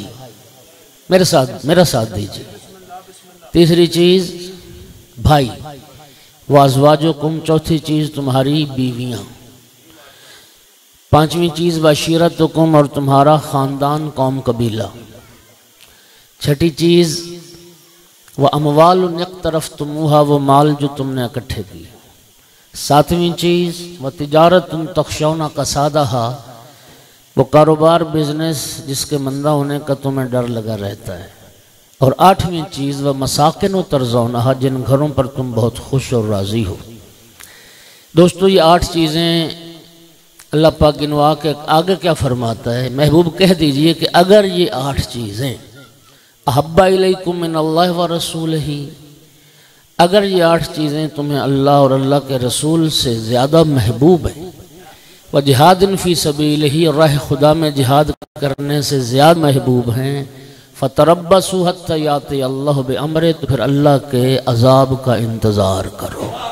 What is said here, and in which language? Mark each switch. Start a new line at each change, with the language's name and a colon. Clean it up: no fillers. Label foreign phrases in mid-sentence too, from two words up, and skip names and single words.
Hindi: मेरा साथ दीजिए। तीसरी चीज़ भाई।
Arabic: وأزواجكم,
Hindi: चौथी चीज़ तुम्हारी बीवियाँ। पांचवी चीज़ वशीरतुकुम, और तुम्हारा ख़ानदान, कौम, कबीला। छठी चीज़
Arabic: وأموال اقترفتموها,
Hindi: वो माल जो तुमने इकट्ठे किए। सातवीं चीज़
Arabic: وتجارة تخشون كسادها,
Hindi: वो कारोबार, बिजनेस जिसके मंदा होने का तुम्हें डर लगा रहता है। और आठवीं चीज़
Arabic: ومساكن ترضونها,
Hindi: जिन घरों पर तुम बहुत खुश और राज़ी हो। दोस्तों, ये 8 चीज़ें अल्लाह पाक गिनवा के आगे क्या फरमाता है? महबूब कह दीजिए कि अगर ये 8 चीज़ें
Arabic: أحب إليكم من الله ورسوله,
Hindi: अगर ये 8 चीज़ें तुम्हें अल्लाह और अल्लाह के रसूल से ज़्यादा महबूब हैं,
Arabic: وجهاد في سبيله,
Hindi: राह खुदा में जिहाद करने से ज़्यादा महबूब हैं,
Arabic: فتربصوا حتى يأتي الله بأمره,
Hindi: तो फिर अल्लाह के अज़ाब का इंतज़ार करो।